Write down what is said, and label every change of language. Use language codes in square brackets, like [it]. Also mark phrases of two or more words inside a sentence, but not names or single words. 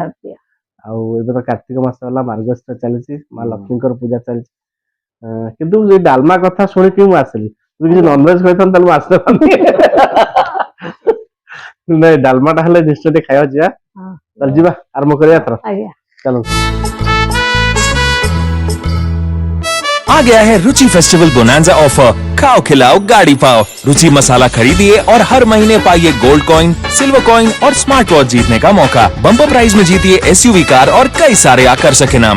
[or] ଆଉ ଏବେ ତ କାର୍ତ୍ତିକ ମାସ ହେଲା, ମାର୍ଗଶିର ଚାଲିଛି, ମା ଲକ୍ଷ୍ମୀଙ୍କର ପୂଜା ଚାଲିଛି। କିନ୍ତୁ ଏଇ ଡାଲମା କଥା ଶୁଣିକି ମୁଁ ଆସିଲି, କିଛି ନନଭେଜ କହିଥାନ୍ତି ତାହେଲେ ମୁଁ ଆସିନଥାନ୍ତି। ନାଇଁ, ଡାଲମାଟା ହେଲେ ନିଶ୍ଚୟ ଟିକେ ଖାଇବା ଯିବା। ତାହେଲେ ଯିବା ଆରମ୍ଭ କରିବା ଏଥର। ଚାଲନ୍ତୁ। [hi] आ गया है रुचि फेस्टिवल बोनांजा ऑफर। खाओ खिलाओ गाड़ी पाओ। रुचि मसाला खरीदिए और हर महीने पाइए [en] gold coin, silver coin [hi] और [en] smart watch [hi] जीतने का मौका। [en] bumper prize [hi] में जीतिए [en] SUV car [hi] और कई सारे आकर्षक इनाम।